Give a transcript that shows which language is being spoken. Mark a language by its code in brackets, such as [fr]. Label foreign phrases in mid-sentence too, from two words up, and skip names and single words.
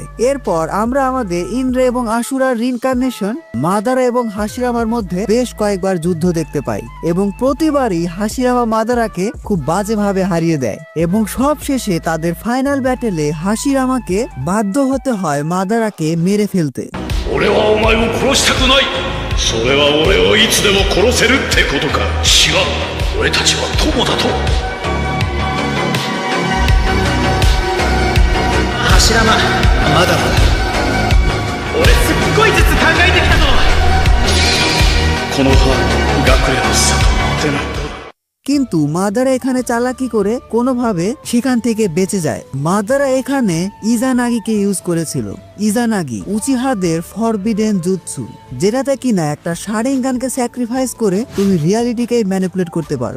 [bn] এরপর আমরা আমাদের ইন্দ্র এবং আশুরার রিইনকার্নেশন মাদারা এবং হাশিরামার মধ্যে বেশ কয়েকবার যুদ্ধ দেখতে পাই এবং প্রতিবারই হাশিরামা মাদারাকে খুব বাজেভাবে হারিয়ে দেয় এবং সব শেষে তাদের ফাইনাল ব্যাটেলে হাশিরামাকে বাধ্য হতে হয় মাদারাকে মেরে ফেলতে। [ja] それは俺をいつでも殺せるってことか。違う、俺たちは友だと。柱間まだまだ。俺すっごい術考えてきたぞ。この葉学園の里ってなんだ。 [bn] কিন্তু মাদারা এখানে চালাকি করে কোনোভাবে সেখান থেকে বেঁচে যায়। মাদারা এখানে ইজানাগিকে ইউজ করেছিল। ইজানাগি উচিহাদের ফরবিডেন জুৎসু, যেটাতে কিনা একটা শারিঙ্গানকে স্যাক্রিফাইস করে তুমি রিয়ালিটিকে ম্যানিপুলেট করতে পারো।